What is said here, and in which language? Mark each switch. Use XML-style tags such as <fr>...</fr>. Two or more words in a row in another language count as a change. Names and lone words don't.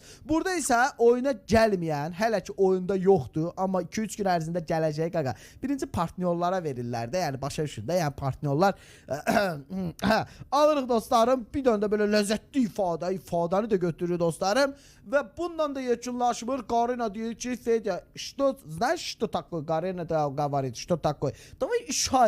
<az>Burada isə oyuna gəlməyən, hələ ki oyunda yoxdur, amma 2-3 gün ərzində gələcək qaqa. Birinci partnyorlara verirlər də, yəni başa düşün də, yəni partnyorlar. Alırıq dostlarım, bir dənə də belə ləzzətli ifadəni də götürür dostlarım. Və bundan da yekunlaşmır. Qarina deyir ki, Fedya,</az> <ru>знаешь, что такое? Qarina da говорит, что такое? Давай еще</ru>